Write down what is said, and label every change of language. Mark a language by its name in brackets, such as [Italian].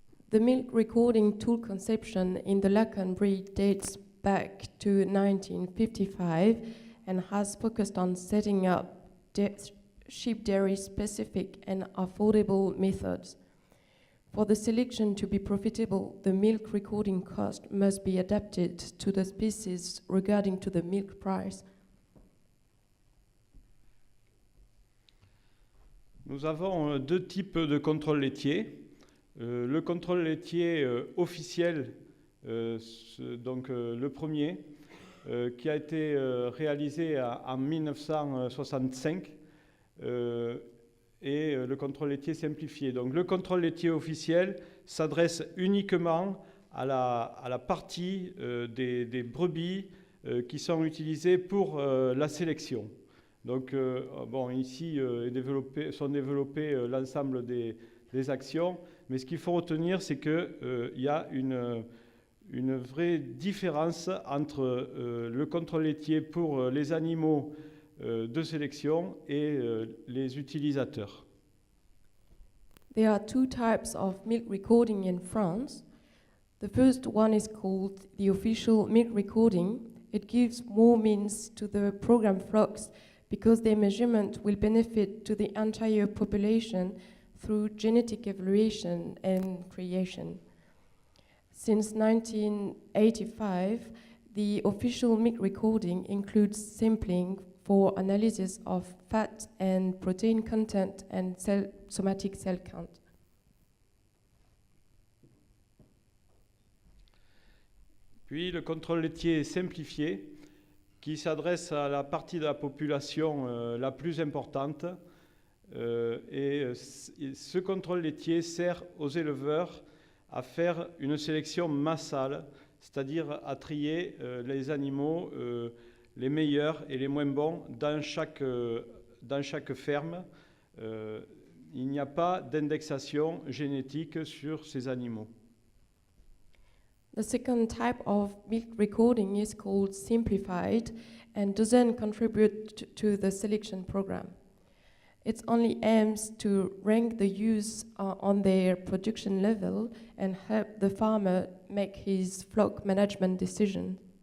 [English] The milk recording tool conception in the Lacan breed dates back to 1955 and has focused on setting up sheep dairy specific and affordable methods. For the selection to be profitable, the milk recording cost must be adapted to the species regarding to the milk price. [French] Nous avons deux types de contrôle laitier. Le contrôle laitier officiel, donc le premier, qui a été réalisé en 1965, et le contrôle laitier simplifié. Donc le contrôle laitier officiel s'adresse uniquement à la partie des brebis qui sont utilisées pour la sélection. Donc ici sont développées l'ensemble des actions. Mais ce qu'il faut retenir, c'est qu'il y a une vraie différence entre le contrôle laitier pour les animaux de sélection et les utilisateurs. [English] There are two types of milk recording in France. The first one is called the official milk recording. It gives more means to the program flocks because their measurement will benefit to the entire population through genetic evaluation and creation. Since 1985, the official milk recording includes sampling for analysis of fat and protein content and somatic cell count. [French] Puis le contrôle laitier simplifié, qui s'adresse à la partie de la population la plus importante. Ce contrôle laitier sert aux éleveurs à faire une sélection massale, c'est-à-dire à trier les animaux les meilleurs et les moins bons dans chaque ferme. Il n'y a pas d'indexation génétique sur ces animaux. [English] The second type of milk recording is called simplified and doesn't contribute to the selection program. It only aims to rank the ewes on their production level and help the farmer make his flock management decision.